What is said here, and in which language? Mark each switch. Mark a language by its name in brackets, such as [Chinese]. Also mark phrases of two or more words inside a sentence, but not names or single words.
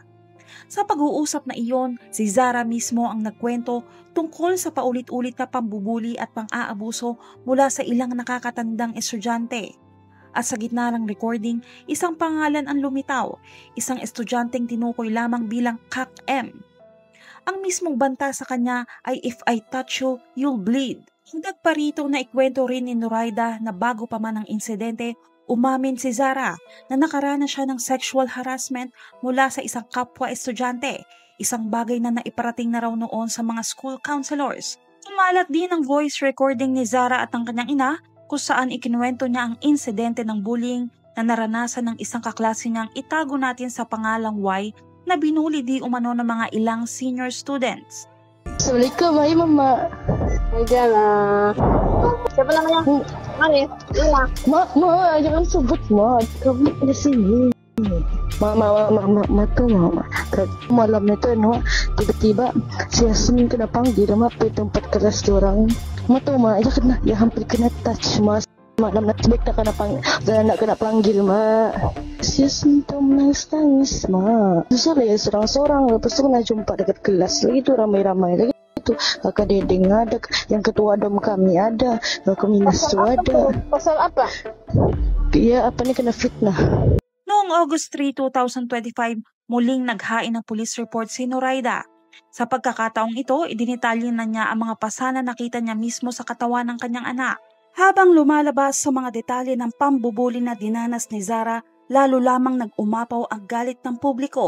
[Filipino] Sa pag-uusap na iyon, si Zara mismo ang nagkwento tungkol sa paulit-ulit na pambubuli at pang-aabuso mula sa ilang nakakatandang estudyante. At sa gitna ng recording, isang pangalan ang lumitaw, isang estudyanteng tinukoy lamang bilang Kak M. Ang mismong banta sa kanya ay [English] "If I touch you, you'll bleed." [Filipino] Hanggang pa rito na ikwento rin ni Noraida na bago pa man ang insidente, umamin si Zara na nakaranas siya ng [English] sexual harassment [Filipino] mula sa isang kapwa estudyante, isang bagay na naiparating na raw noon sa mga [English] school counselors. [Filipino] Kumalat din ang [English] voice recording [Filipino] ni Zara at ng kanyang ina kung saan ikinuwento niya ang insidente ng bullying na naranasan ng isang kaklase niyang itago natin sa pangalang Y na binuli di umano ng mga ilang [English] senior students. [Malay] Assalamualaikum, hai mama. Ayan siapa namanya? Mani, Lila. Ma, jangan sebut ma. Kamu di sini. Mama tuh mama. Malam itu tiba-tiba si Yasmin kena panggil ma ke tempat kelas orang. Ma tuh ma, ya hampir kena touch ma. Malam nak sebik nak kena panggil ma. Si Yasmin tuh menangis ma. Susah ya seorang-seorang. Lepas tu kena jumpa dekat kelas lagi tu ramai-ramai lagi. Kakak Dedeng ada, yang ketua dom kami ada, kakak Minas tu ada. Pasal apa? Iya, apa nih kena fitnah. [Filipino] Noong August 3, 2025, muling naghain ng police report si Noraida. Sa pagkakataong ito, idinitalye na niya ang mga pasana nakita niya mismo sa katawan ng kanyang anak. Habang lumalabas sa mga detalye ng pambubuli na dinanas ni Zara, lalo lamang nag-umapaw ang galit ng publiko.